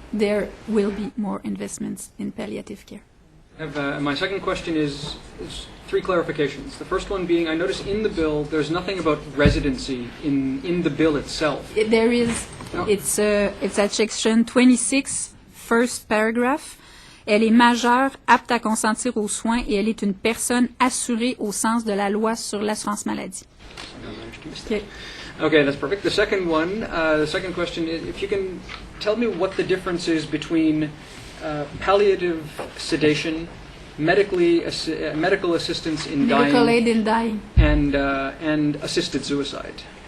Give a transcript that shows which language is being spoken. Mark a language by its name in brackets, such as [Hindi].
[English] There will be more investments in palliative care. My second question is three clarifications. The first one being, I notice in the bill there's nothing about residency in the bill itself. There is. No. It's at section 26, first paragraph. [French] Elle est majeure, apte à consentir aux soins et elle est une personne assurée au sens de la loi sur l'assurance maladie. [English] Okay, that's perfect. The second one, the second question is, if you can tell me what the difference is between palliative sedation, medical assistance in Medical dying, aid in dying. and assisted suicide.